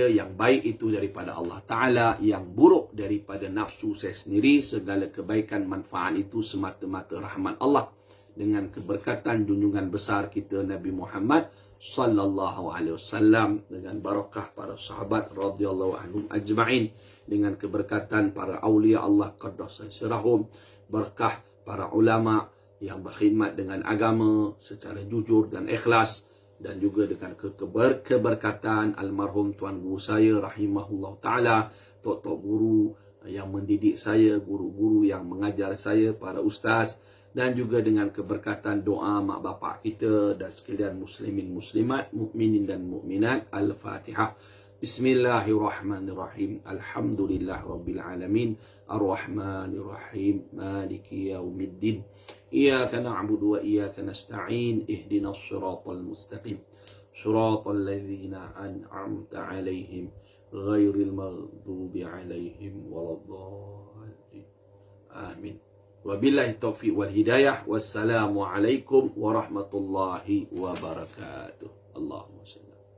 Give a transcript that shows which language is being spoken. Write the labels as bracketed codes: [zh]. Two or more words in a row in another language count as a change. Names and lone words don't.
[ms] Yang baik itu daripada Allah Ta'ala, yang buruk daripada nafsu saya sendiri. Segala kebaikan manfaat itu semata-mata rahmat Allah, dengan keberkatan junjungan besar kita Nabi Muhammad [ar] صلى الله عليه وسلم, [ms] dengan barakah para sahabat [ar] رضي الله عنهم أجمعين, [ms] dengan keberkatan para aulia Allah [ar] قدس سرهم, [ms] berkah para ulama yang berkhidmat dengan agama secara jujur dan ikhlas, dan juga dengan keberkatan almarhum Tuan Guru saya [ar] رحمه الله تعالى, [ms] tok-tok guru yang mendidik saya, guru-guru yang mengajar saya, para ustaz, dan juga dengan keberkatan doa mak bapak kita dan sekalian muslimin muslimat, mukminin dan mukminat. Al-Fatihah. [ar] بسم الله الرحمن الرحيم. الحمد لله رب العالمين. الرحمن الرحيم. مالك يوم الدين. إياك نعبد وإياك نستعين. اهدنا الصراط المستقيم. صراط الذين أنعمت عليهم غير المغضوب عليهم ولا الضالين. Amin. وبالله التوفيق والهداية. والسلام عليكم ورحمة الله وبركاته. اللهم صل